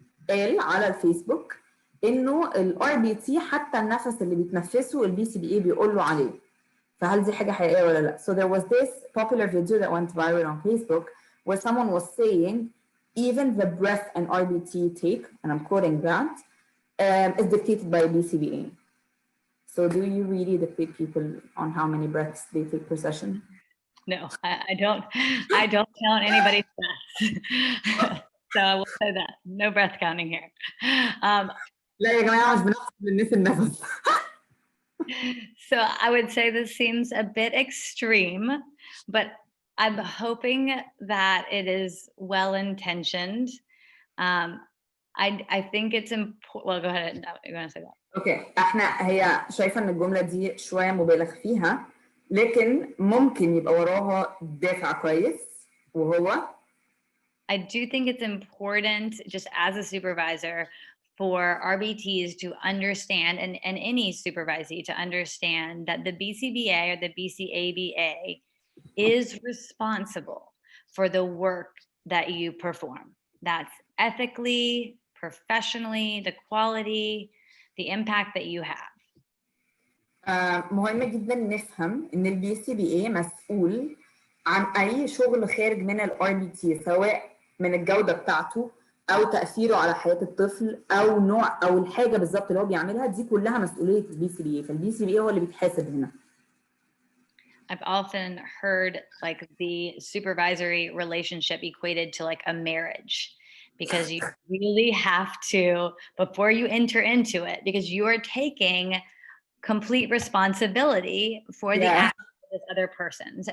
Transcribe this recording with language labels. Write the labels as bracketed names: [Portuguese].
[Arabic] قال على الفيسبوك إنه ال RBT حتى النفس اللي بيتنفسه ال BCBA بيقول له عليه، فهل دي حاجة حقيقية ولا لا؟ [English] So there was this popular video that went viral on Facebook where someone was saying even the breath an RBT take, and I'm quoting that, is dictated by BCBA. So do you really dictate people on how many breaths they take per session? No, I don't count anybody's breaths. So I will say that. No breath counting here. [Arabic] لا يا جماعة مش بنحسب للناس النفس. [English] So I would say this seems a bit extreme, but I'm hoping that it is well-intentioned. I think it's important. Well, go ahead. No, you're going to say that. [Arabic] اوكي هي شايفة ان الجملة دي شوية مبالغ فيها، لكن ممكن يبقى وراها دافع كويس وهو [English] I do think it's important, just as a supervisor, for RBTs to understand, and any supervisee to understand, that the BCBA or the BCABA is responsible for the work that you perform. That's ethically, professionally, the quality, the impact that you have. [Arabic] مهم جدا نفهم ان البي سي بي اي مسؤول عن اي شغل خارج من الار بي تي، سواء من الجوده بتاعته او تاثيره على حياه الطفل او نوع او الحاجه بالظبط اللي هو بيعملها، دي كلها مسؤوليه البي سي بي اي، فالبي سي بي اي هو اللي بيتحاسب هنا. [English] I've often heard like the supervisory relationship equated to like a marriage, because you really have to, before you enter into it, because you are taking complete responsibility for the actions of this other person's.